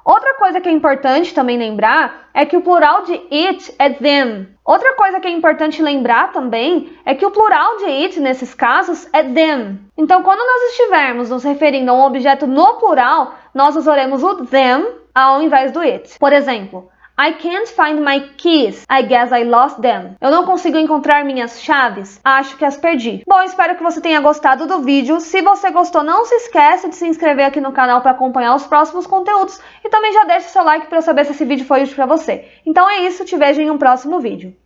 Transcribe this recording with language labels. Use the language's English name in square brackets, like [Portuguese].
[Portuguese] Outra coisa que é importante também lembrar é que o plural de it é them. Outra coisa que é importante lembrar também é que o plural de it, nesses casos, é them. Então, quando nós estivermos nos referindo a um objeto no plural, nós usaremos o them ao invés do it. Por exemplo, [English] I can't find my keys. I guess I lost them. [Portuguese] Eu não consigo encontrar minhas chaves. Acho que as perdi. Bom, espero que você tenha gostado do vídeo. Se você gostou, não se esqueça de se inscrever aqui no canal para acompanhar os próximos conteúdos. E também já deixe seu like para eu saber se esse vídeo foi útil para você. Então é isso, te vejo em um próximo vídeo.